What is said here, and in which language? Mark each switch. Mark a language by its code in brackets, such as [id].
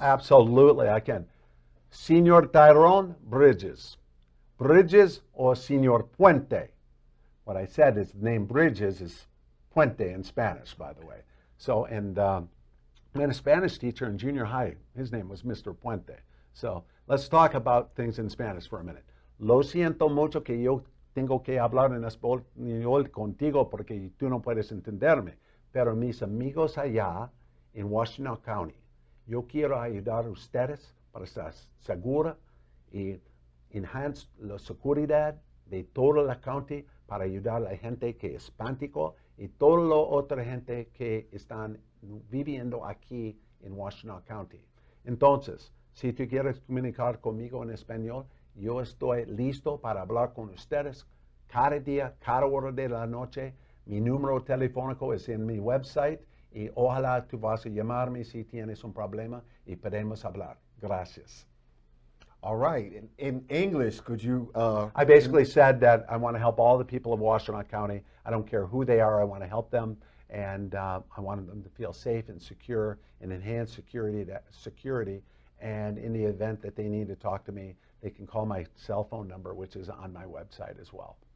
[en] Absolutely, I can. Señor Tyrone, Bridges. Bridges or Señor Puente. What I said is the name Bridges is Puente in Spanish, by the way. So, and I had a Spanish teacher in junior high. His name was Mr. Puente. So let's talk about things in Spanish for a minute. [es] Lo siento mucho que yo tengo que hablar en español contigo porque tú no puedes entenderme. Pero mis amigos allá en Washtenaw County, yo quiero ayudar a ustedes para estar segura y enhance la seguridad de toda la county para ayudar a la gente que es hispánico y toda la otra gente que están viviendo aquí en Washtenaw County. Entonces, si tú quieres comunicar conmigo en español, yo estoy listo para hablar con ustedes cada día, cada hora de la noche. Mi número telefónico es en mi website y ojalá tú vas a llamarme si tienes un problema y podemos hablar. Gracias. [en] All right. In English, could you? I basically said that I want to help all the people of Washtenaw County. I don't care who they are. I want to help them, and I want them to feel safe and secure and enhance security. And in the event that they need to talk to me, they can call my cell phone number, which is on my website as well.